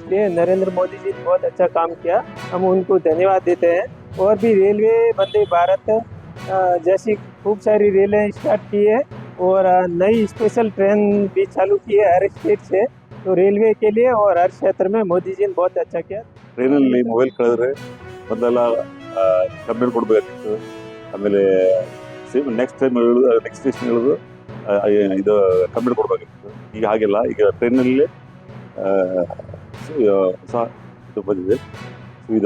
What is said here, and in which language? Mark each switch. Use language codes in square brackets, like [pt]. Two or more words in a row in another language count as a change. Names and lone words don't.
[hi] इसलिए नरेंद्र मोदी जी ने बहुत अच्छा काम किया, हम उनको धन्यवाद देते हैं। और भी रेलवे वंदे भारत जैसी खूब सारी रेलें स्टार्ट की है और नई [en] स्पेशल ट्रेन [hi] भी चालू की है हर स्टेट से। तो रेलवे के लिए और हर क्षेत्र में मोदी जी ने बहुत अच्छा किया। [kn] ಟ್ರೈನಲ್ಲಿ ಮೊಬೈಲ್ ಕಳೆದ್ರೆ ಮೊದಲೆಲ್ಲ ಕಂಪ್ಲೇಂಟ್ ಕೊಡಬೇಕಾಗಿತ್ತು. ಆಮೇಲೆ [en] next station [kn] ಹೇಳೋದು ಇದು ಕಂಪ್ಲೇಂಟ್ ಕೊಡಬೇಕಾಗಿತ್ತು. ಈಗ ಹಾಗೆಲ್ಲ, ಈಗ ಟ್ರೈನಲ್ಲಿ ಹೊಸ ಇದು ಬಂದಿದೆ ಸುವಿಧಾ.